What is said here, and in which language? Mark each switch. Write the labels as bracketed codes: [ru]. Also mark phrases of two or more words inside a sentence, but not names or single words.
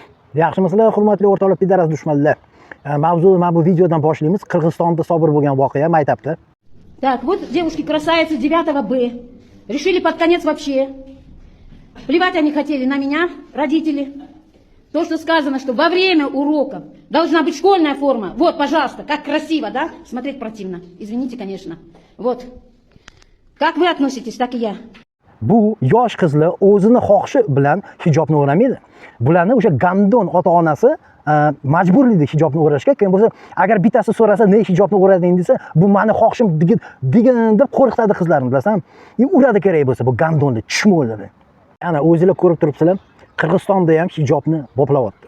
[uz] Yaxshimisizlar, hurmatli o'rtoqlar, pidaras dushmanlar. Mavzuni mana bu videodan boshlaymiz. Qirg'izistonda sodir bo'lgan voqea maytabda. [ru] Так, вот девушки-красавицы 9 Б. Решили под конец вообще. Плевать они хотели на меня, родители. То, что сказано, что во время уроков должна быть школьная форма. Вот, пожалуйста, как красиво, да? Смотреть противно. Извините, конечно. Вот. Как вы относитесь, так и я. [uz] Bu yosh qizlar o'zini xohishi bilan hijobni o'ramaydi. Bularni o'sha gandon ota-onasi majburlaydi hijobni o'rashga. Keyin bo'lsa, agar bittasi so'rasa, "Ne hijobni o'rading?" desa, "Bu meni xohishim" degan deb qo'rqitadi qizlarni, bilasan? Uradi kerak bo'lsa bu gandonni, chishmo'ladi. Ana o'zingizlar ko'rib turibsizlar, Qirg'izistonda ham hijobni boplayapti.